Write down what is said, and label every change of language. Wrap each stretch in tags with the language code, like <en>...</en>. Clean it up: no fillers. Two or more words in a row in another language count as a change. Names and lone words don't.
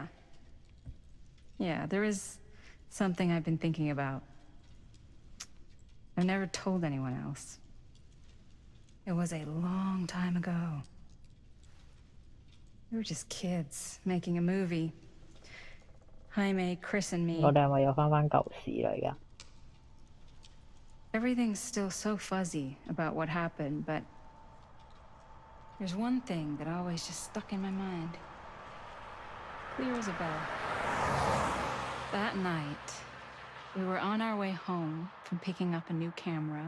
<en>Yeah, there is something I've been thinking about. I've never told anyone else. It was a long time ago. We were just kids making a movie. Jaime, Chris, and me.</en> <yue>我哋係咪又翻舊時啦？而家</yue> <en>Everything's still so fuzzy about what happened, but there's one thing that always just stuck in my mind. Clear as a bell. That night, we were on our way home from picking up a new camera.</en>